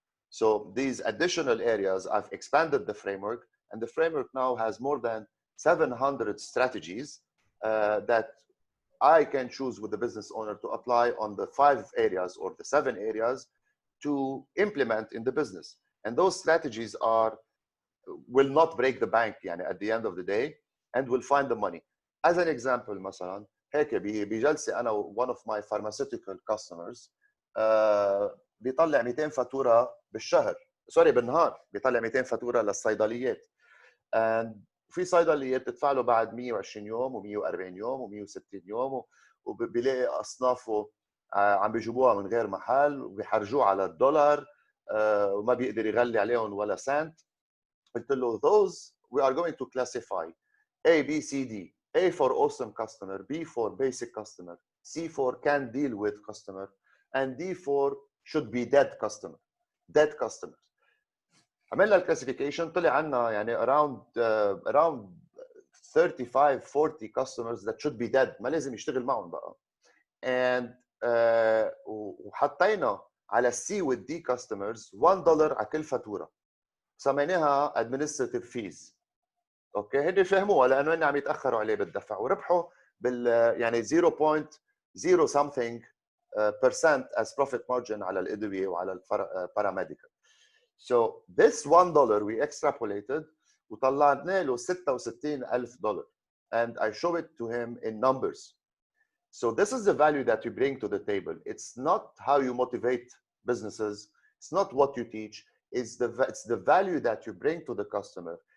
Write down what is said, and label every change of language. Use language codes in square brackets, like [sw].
[en] So these additional areas, I've expanded the framework, and the framework now has more than 700 strategies that I can choose with the business owner to apply on the 5 areas or the 7 areas to implement in the business. And those strategies will not break the bank [ar] يعني [en] at the end of the day, and will find the money. As an example, [ar] مثلا هيك بجلسة أنا [en] one of my pharmaceutical customers [ar] بيطلع 200 فاتورة بالشهر، سوري بالنهار، بيطلع 200 فاتورة للصيدليات. [en] And [ar] وفي صيدليه بتدفع له بعد 120 يوم و140 يوم و160 يوم، وبيلاقي اصنافه عم بيجيبوها من غير محل وبيحرجوه على الدولار، وما بيقدر يغلي عليهم ولا سنت. قلت له [en] those we are going to classify A, B, C, D. A for awesome customer, B for basic customer, C for can deal with customer, and D for should be dead customer. Dead customer. [ar] عملنا الكلاسيفيكيشن طلع عنا يعني [en] around 35 40 customers that should be dead، [ar] ما لازم يشتغل معهم بقى. and وحطينا على السي والدي customers $1 على كل فاتوره، سميناها [en] administrative fees. [ar] اوكي هن فهموها لانه هن عم يتاخروا عليه بالدفع، وربحوا بال يعني [en] 0.0 something percent as profit margin [ar] على الادويه وعلى الباراميديكال. [en] So this $1 we extrapolated [ar] وطلعنا له [en] $66,000 and I show it to him in numbers. So this is the value that you bring to the table. It's not how you motivate businesses. It's not what you teach. It's the value that you bring to the customer.